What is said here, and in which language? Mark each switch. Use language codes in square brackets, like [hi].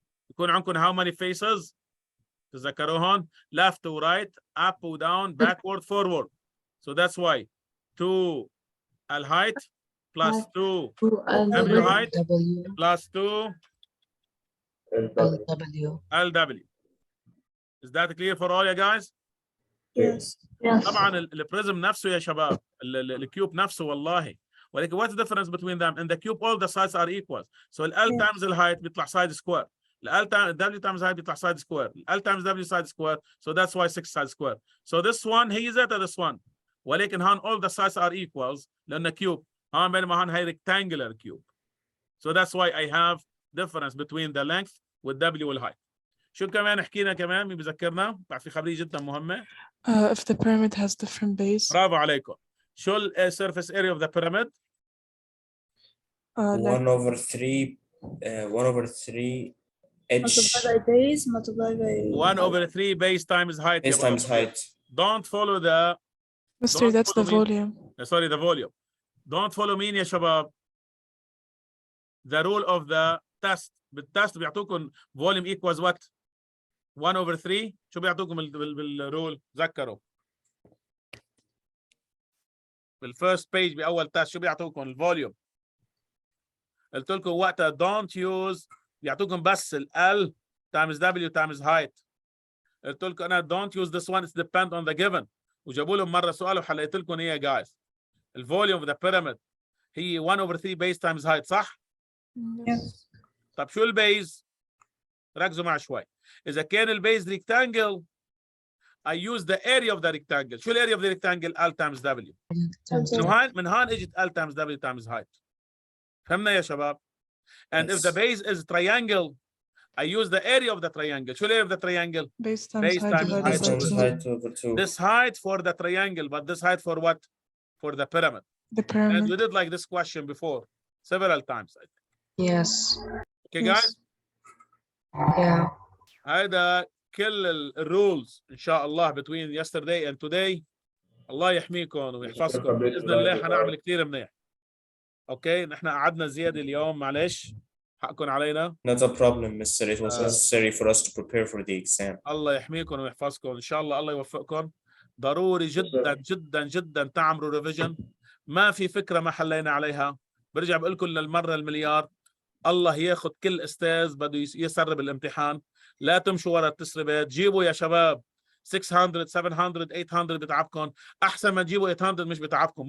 [ar] يكون عندكم [en] how many faces؟ [ar] تذكروهن [en] left to right, up to down, backward, forward. So that's why 2 L height plus 2 W height W plus 2 LW. LW. Is that clear for all you guys? Yes. [ar] طبعا البريزم نفسه يا شباب الكيوب نفسه والله ولكن [en] what's the difference between them? In the cube all the sides are equal. So L times the height [ar] بيطلع [en] side square. L times W times height [ar] بيطلع [en] side square. L times W side square. So that's why 6 side square. So this one [ar] هي ذاتها [en] this one. [ar] ولكن هون [en] all the sides are equals [ar] لأنه [en] cube. [ar] هون بينما هون هي [en] rectangular cube. So that's why I have difference between the length with W والheight. [ar] شو كمان حكينا كمان مين بذكرنا؟ بعد في خبرية جدا مهمة. [en] If the pyramid has different base. [ar] برافو عليكم. شو ال [en] surface area of the pyramid? 1 over 3 1 over 3 H Multiply by base, multiply by 1 over 3 base times height. base times height. Don't follow the Mister, that's the volume. sorry, the volume. Don't follow [ar] مين يا شباب؟ [en] The rule of the test. [ar] بالتست بيعطوكم [en] volume equals what? 1 over 3. [ar] شو بيعطوكم بالرول؟ تذكروا. بالفيرست بيج بأول تست شو بيعطوكم الفوليوم؟ قلت لكم وقتها [en] don't use [ar] بيعطوكم بس ال [en] L times W times height. [ar] قلت لكم أنا [en] don't use this one, it's depend on the given. [ar] وجابوا لهم مرة سؤال وحليت لكم إيه يا guys. [en] الفوليوم of the pyramid [ar] هي [en] 1 over 3 base times height [ar] صح؟ [en] Yes. [ar] طب شو البيز؟ ركزوا معي شوي. إذا كان البيز [en] rectangle I use the area of the rectangle. [ar] شو الاريا [en] of the rectangle؟ L times W. [ar] من هون اجت [en] L times W times height. [ar] فهمنا يا شباب؟ [en] And if the base is triangle I use the area of the triangle. [ar] شو الاريا [en] of the triangle؟ Base times height Base times height divided over 2. This height for the triangle, but this height for what? For the pyramid. the pyramid. And we did like this question before several times. I think. Yes. Okay, guys? Yeah. [ar] هذا كل الرولز إن شاء الله [en] between yesterday and today. [ar] الله يحميكم ويحفظكم بإذن الله حنعمل كثير منيح. اوكي نحن قعدنا زيادة اليوم معلش حقكم علينا. [en] Not a problem, Mr. It was necessary for us to prepare for the exam. [ar] الله يحميكم ويحفظكم إن شاء الله. الله يوفقكم. ضروري جدا جدا جدا تعملوا ريفيجن. ما في فكرة ما حلينا عليها. برجع بقول لكم للمرة المليار الله ياخذ كل استاذ بده يسرب الامتحان. لا تمشوا ورا التسريبات. جيبوا يا شباب 600 700 800 بتعبكم احسن ما تجيبوا 800 مش بتعبكم.